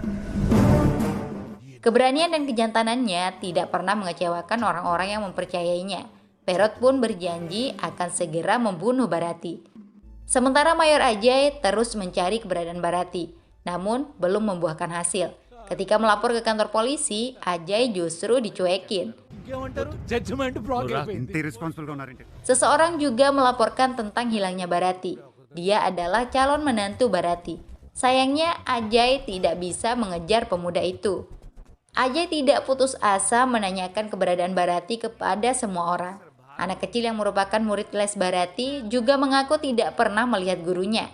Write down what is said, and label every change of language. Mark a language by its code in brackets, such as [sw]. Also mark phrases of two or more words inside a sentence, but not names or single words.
[id] Keberanian dan kejantanannya tidak pernah mengecewakan orang-orang yang mempercayainya. Perot pun berjanji akan segera membunuh Bharati. Sementara Mayor Ajay terus mencari keberadaan Bharati, namun belum membuahkan hasil. Ketika melapor ke kantor polisi, Ajay justru dicuekin. [te] ఇంత irresponsible గా ఉన్నారంటే [id] Seseorang juga melaporkan tentang hilangnya Bharati. Dia adalah calon menantu Bharati. Sayangnya Ajay tidak bisa mengejar pemuda itu. Ajay tidak putus asa menanyakan keberadaan Bharati kepada semua orang. Anak kecil yang merupakan murid les Bharati juga mengaku tidak pernah melihat gurunya.